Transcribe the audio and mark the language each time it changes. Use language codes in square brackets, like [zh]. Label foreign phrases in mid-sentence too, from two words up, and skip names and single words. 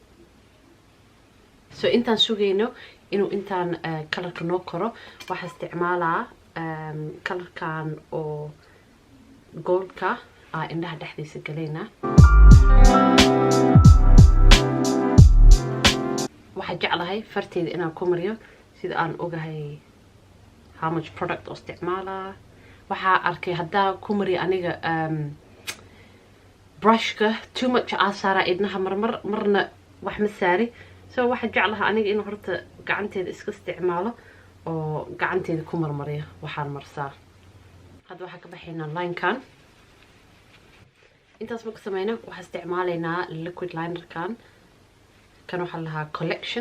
[so] so intaan sugayno inuu intaan colorka noo koro waxaa isticmaalaa colorkan oo goldka indhaha dhexdiisa galaynaa. waxaa jeclahay farteeda inaan ku mariyo sida aan ogahay [en] how much product [so] oo isticmaalaa. waxaa arkay haddaa ku mariyo aniga brushka [en] too much [so] saaraa idnaha marna wax ma saari. so waxaa jeclaha aniga inuu horta gacanteeda iska isticmaalo oo gacanteeda ku marmariyo waxaan marsaa. hadda waxaa ka baxaynaa linekan. intaas marka sameyno waxaa isticmaalaynaa liquid linerkan kan waxaa lahaa collection.